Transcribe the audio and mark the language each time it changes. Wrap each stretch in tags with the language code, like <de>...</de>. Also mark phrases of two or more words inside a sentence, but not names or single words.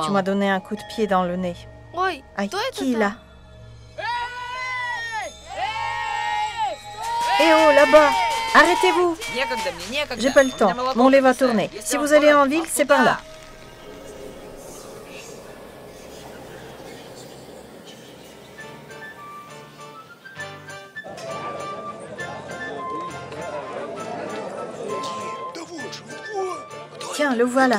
<fr>Tu m'as donné un coup de pied dans le nez.</fr> <ru>Ой,</ru> <fr>Aïe,</fr> <ru>кто это</ru> <fr>qui</fr> <ru>там?</ru> <fr>là? Eh oh, là-bas! Arrêtez-vous! J'ai pas le temps. Mon lait va tourner. Si vous allez en ville, c'est par là. Tiens, le voilà.</fr>